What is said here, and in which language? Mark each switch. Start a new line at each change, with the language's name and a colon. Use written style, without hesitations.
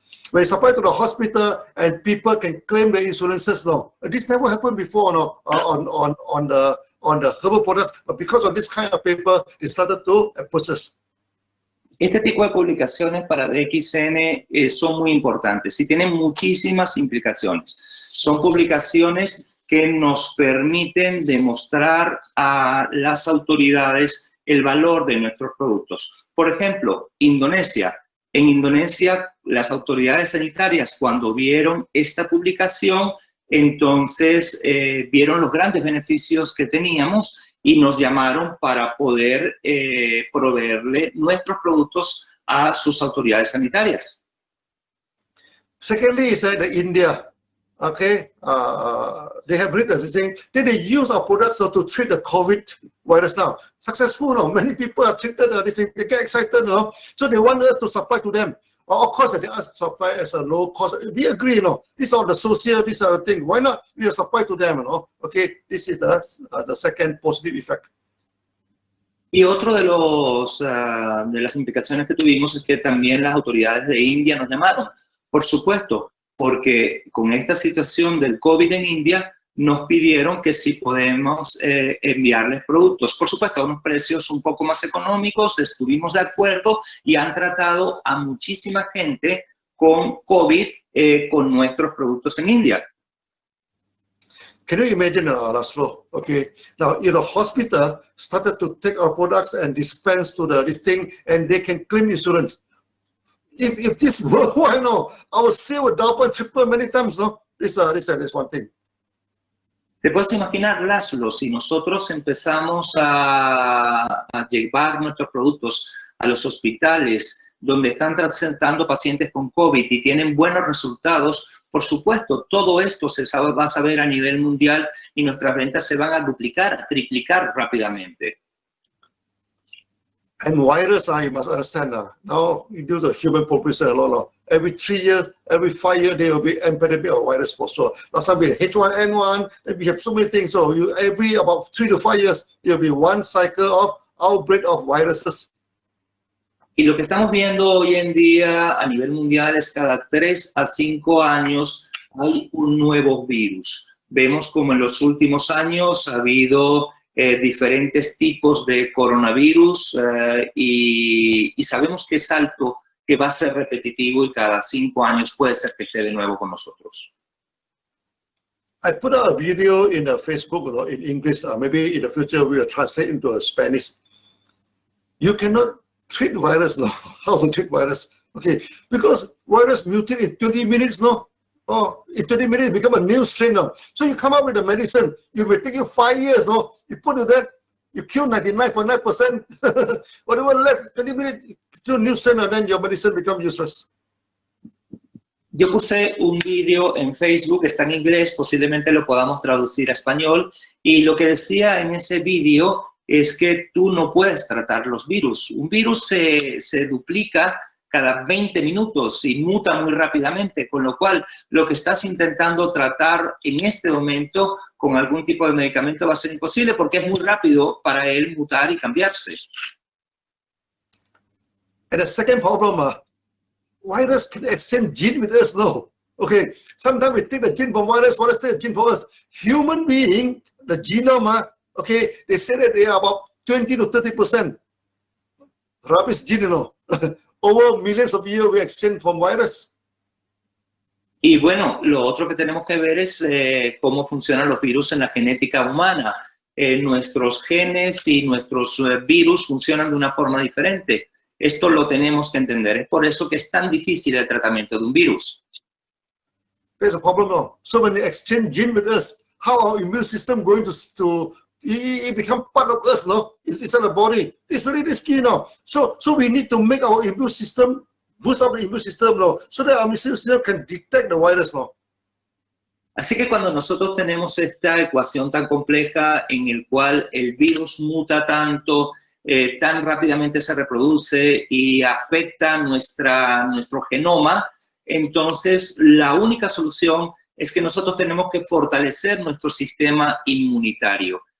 English: When you supply to the hospital and people can claim the insurances, this never happened before, on the herbal products, but because of this kind of paper, they started to process.
Spanish: Este tipo de publicaciones para DXN son muy importantes y tienen muchísimas implicaciones. Son publicaciones que nos permiten demostrar a las autoridades el valor de nuestros productos. Por ejemplo, Indonesia. En Indonesia, las autoridades sanitarias, cuando vieron esta publicación, entonces vieron los grandes beneficios que teníamos y nos llamaron para poder proveerle nuestros productos a sus autoridades sanitarias.
English: Secondly, is that India, okay, they have written this thing, then they use our products to treat the COVID virus now. Successful, many people are treated, this thing, they get excited, so they want us to supply to them. Of course, they ask to supply as a low cost. We agree, these are the social, these are the things. Why not we supply to them, Okay, this is the second positive effect.
Spanish: Y otro de las implicaciones que tuvimos es que también las autoridades de India nos llamaron. Por supuesto, porque con esta situación del COVID en India, nos pidieron que si podemos enviarles productos. Por supuesto, a unos precios un poco más económicos, estuvimos de acuerdo y han tratado a muchísima gente con COVID con nuestros productos en India.
English: Can you imagine, Laszlo? Okay, now if the hospital started to take our products and dispense to this thing, and they can claim insurance. If this were, why no? Our sale would double, triple many times, no? This is one thing.
Spanish: Te puedes imaginar, Laszlo, si nosotros empezamos a llevar nuestros productos a los hospitales donde están tratando pacientes con COVID y tienen buenos resultados, por supuesto, todo esto se va a saber a nivel mundial y nuestras ventas se van a duplicar, a triplicar rápidamente.
English: And virus, you must understand, now you do the human population a lot. Every 3 years, every 5 years, there will be epidemic of virus for sure. Last time we had H1N1, then we have so many things. So every about 3 to 5 years, there will be one cycle of outbreak of viruses.
Spanish: Y lo que estamos viendo hoy en día a nivel mundial es cada 3 a 5 años hay un nuevo virus. Vemos como en los últimos años ha habido diferentes tipos de coronavirus y sabemos que es alto, que va a ser repetitivo y cada 5 años puede ser que esté de nuevo con nosotros.
English: I put out a video in Facebook, in English. Maybe in the future we will translate into Spanish. You cannot treat virus now. How to treat virus? Okay, because virus mutate in 20 minutes now. Oh, in 20 minutes become a new strain now. So you come up with a medicine. You may take you 5 years now. You put it there, you kill 99.9%. Whatever left, 20 minutes to a new strain, and then your medicine becomes useless.
Spanish: Yo puse un vídeo en Facebook, está en inglés, posiblemente lo podamos traducir a español, y lo que decía en ese vídeo es que tú no puedes tratar los virus. Un virus se duplica cada 20 minutos y muta muy rápidamente, con lo cual lo que estás intentando tratar en este momento con algún tipo de medicamento va a ser imposible porque es muy rápido para él mutar y cambiarse.
English: And the second problem, virus can exchange gene with us now. Okay, sometimes we take the gene from virus take the gene from us. Human being, the genome, okay, they say that they are about 20 to 30% rubbish gene, you know. Over millions of years we exchange from virus.
Spanish: Y bueno, lo otro que tenemos que ver es cómo funcionan los virus en la genética humana. Nuestros genes y nuestros virus funcionan de una forma diferente. Esto lo tenemos que entender. Es por eso que es tan difícil el tratamiento de un virus.
English: There's a problem now. So when they exchange gene with us, how our immune system going to it become part of us, no? It's in the body. It's very risky now. So we need to make our immune system, boost up the immune system now, so that our immune system can detect the virus now.
Spanish: Así que cuando nosotros tenemos esta ecuación tan compleja en el cual el virus muta tanto, tan rápidamente se reproduce y afecta nuestro genoma, entonces la única solución es que nosotros tenemos que fortalecer nuestro sistema inmunitario.